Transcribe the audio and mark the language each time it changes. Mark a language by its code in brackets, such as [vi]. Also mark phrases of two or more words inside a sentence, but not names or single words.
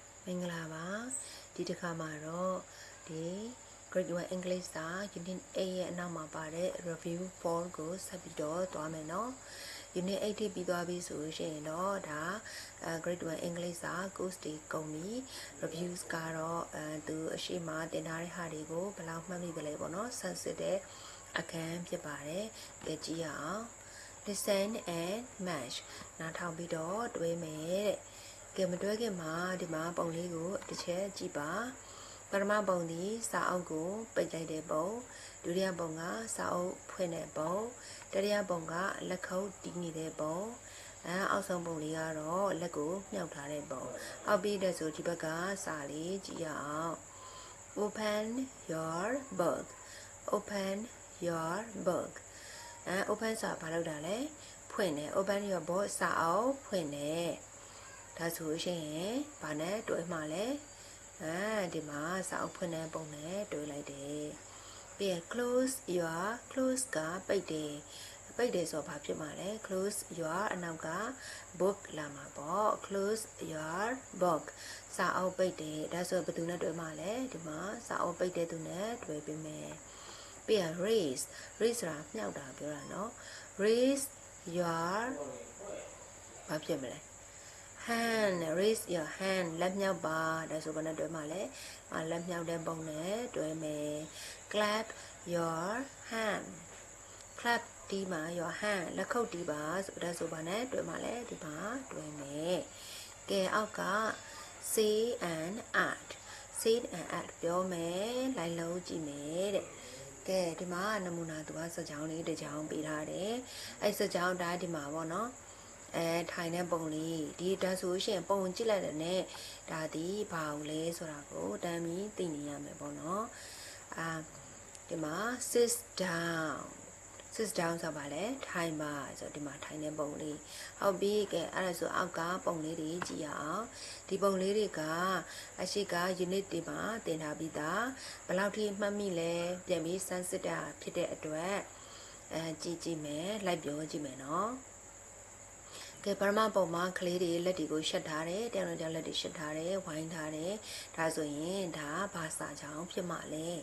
[my] မင်္ဂလာပါ ဒီ တစ်ခါမှာတော့ဒီ [en] grade 1 English [my] စာ unit 8ရဲ့အနောက်မှာပါတဲ့ review 4ကိုဆက်ပြီးတော့သွားမယ်နော် unit 8ထိပြီးသွားပြီဆိုရှင်တော့ဒါ [en] grade 1 English [my] စာ course တွေကုန်ပြီ reviews ကတော့သူအရှိမတင်ထားတဲ့ဟာတွေကိုဘယ်လောက်မှတ်မိကြလဲပေါ့နော်ဆန်းစစ် တဲ့အခန်းဖြစ်ပါတယ်ကြည့်ရအောင် [en] listen and match [my] နားထောင်ပြီးတော့တွေးမယ်တဲ့ကဲမတွဲခင်မှာဒီမှာပုံလေးကိုတစ်ချက်ကြည့်ပါပထမပုံဒီစာအုပ်ကိုပိတ်လိုက်တဲ့ပုံဒုတိယပုံကစာအုပ်ဖွင့်တဲ့ပုံတတိယပုံကလက်ခုပ်တီးနေတဲ့ပုံအောက်ဆုံးပုံလေးကတော့လက်ကိုမြှောက်ထားတဲ့ပုံအောက်ပြီးတဲ့ဆိုဒီဘက်ကစာလေးကြည့်ရအောင် [en] open your book open your book open [my] ဆိုတာဘာလို့တာလဲဖွင့်တယ် [en] open your book [my] စာအုပ် ဖွင့်တယ်ဒါဆိုရှင်ဘာနဲ့တွဲမှာလဲဒီမှာစာအုပ်ဖွင့်တဲ့ပုံနဲ့တွဲလိုက်တယ်ပြီးရင် [en] close your close [my] ကပိတ်တယ်ပိတ်တယ်ဆိုတော့ဘာဖြစ်မှာလဲ [en] close your [my] အနောက်က book လာမှာပေါ့ [en] close your book [my] စာအုပ်ပိတ်တယ်ဒါဆိုဘယ်သူနဲ့တွဲမှာလဲ ဒီမှာစာအုပ်ပိတ်တဲ့သူနဲ့တွဲပေးမယ်ပြီးရင် [en] raise raise [my] ဆိုတာမြှောက်တာပြောတာနော် [en] raise your [my] ဘာဖြစ်မလဲ [en] hand raise your hand [my] လက်မြောက်ပါဒါဆိုဘာနဲ့တွဲမှာလဲလက်မြောက်တဲ့ပုံနဲ့တွဲမယ် [en] clap your hand clap [my] တီးမှာ [en] your hand [my] လက်ခုပ်တီးပါဆိုဒါ ဆိုဘာနဲ့တွဲမှာလဲဒီမှာတွဲမယ်ကဲအောက်က [en] say and add say and add [my] ပြောမယ်လိုက်လုံးကြည့်မယ်တဲ့ကဲဒီမှာနမူနာသူကစကြောင်းလေးတစ်ကြောင်းပေးထားတယ်အဲ့စကြောင်း ဒါဒီမှာပေါ့နော်ထိုင်တဲ့ပုံလေးဒီဒါဆိုရှင်ပုံကြည့်လိုက်တဲ့နဲ့ဒါဒီဘာလို့လဲဆိုတာကိုတမ်းပြီးသိနေရမယ် ပေါ့နော်ဒီမှာ [en] sit down sit down [my] ဆိုတာဗာလဲထိုင်ပါဆိုတော့ဒီမှာထိုင်တဲ့ပုံလေးဟုတ်ပြီကဲအဲ့ဒါ ဆိုအောက်ကပုံလေးတွေကြည့်ရအောင်ဒီပုံလေးတွေကအရှိက unit တွေမှာတင်ထားပြီးသားဘယ်လောက်ထိမှတ်မိလဲပြန်ပြီးစမ်းစစ်တာဖြစ်တဲ့အတွက်ကြည့်မယ်လိုက်ပြောကြည့်မယ်နော်ကဲပရမပုံမှာကလေးတွေလက်တွေကိုရှက်ထားတယ်တယောက်နဲ့တယောက်လက်တွေရှက်ထားတယ်ဝိုင်းထားတယ်ဒါဆိုရင်ဒါဘာစာကြောင်းဖြစ်မှာလဲ